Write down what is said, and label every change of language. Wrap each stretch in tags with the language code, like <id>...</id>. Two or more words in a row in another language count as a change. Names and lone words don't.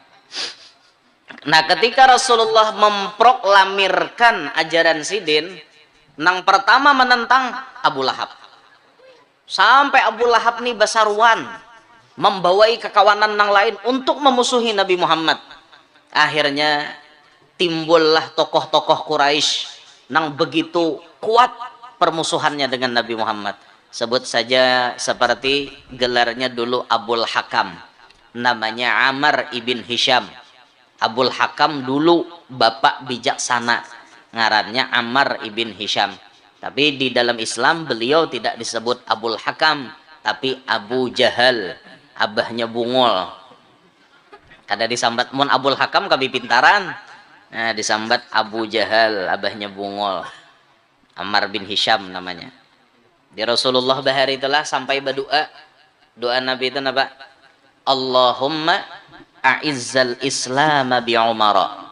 <id>Nah ketika Rasulullah memproklamirkan ajaran sidin, nang pertama menentang Abu Lahab, sampai Abu Lahab nih basaruan membawai kekawanan nang lain untuk memusuhi Nabi Muhammad. Akhirnya timbullah tokoh-tokoh Quraisy nang begitu kuat permusuhannya dengan Nabi Muhammad. Sebut saja seperti gelarnya dulu Abul Hakam, namanya Amr ibn Hisham. Abul Hakam dulu bapak bijaksana, ngarannya Amr ibn Hisham. Tapi di dalam Islam beliau tidak disebut Abul Hakam, tapi Abu Jahal,</id> <bjn>abahnya bungol. Kada disambat mun Abul Hakam kabi pintaran, nah disambat Abu Jahal, abahnya bungol.</bjn> <id>Ammar bin Hisham namanya. Di Rasulullah bahari itulah sampai berdoa. Doa Nabi itu apa?</id> <ar>اللهم أعز الإسلام بعمر.</ar>